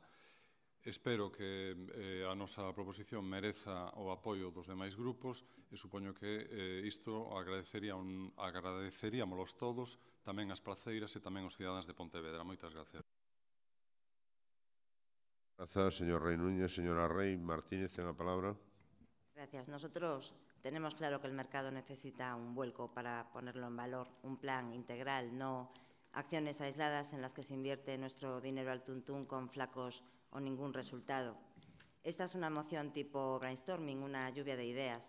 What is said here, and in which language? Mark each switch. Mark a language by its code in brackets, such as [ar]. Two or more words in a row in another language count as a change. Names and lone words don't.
[gl] Espero que a nosa proposición mereza o apoio dos demais grupos e supoño que isto agradeceríamos todos, tamén as praceiras e tamén os cidadáns de Pontevedra. Moitas gracias. Grazas, señor Rei Núñez. Señora Rei Martínez, ten a palabra. [es] Gracias. Nosotros tenemos claro que el mercado necesita un vuelco para ponerlo en valor, un plan integral, no acciones aisladas en las que se invierte nuestro dinero al tuntún con flacos o ningún resultado. Esta es una moción tipo brainstorming, una lluvia de ideas.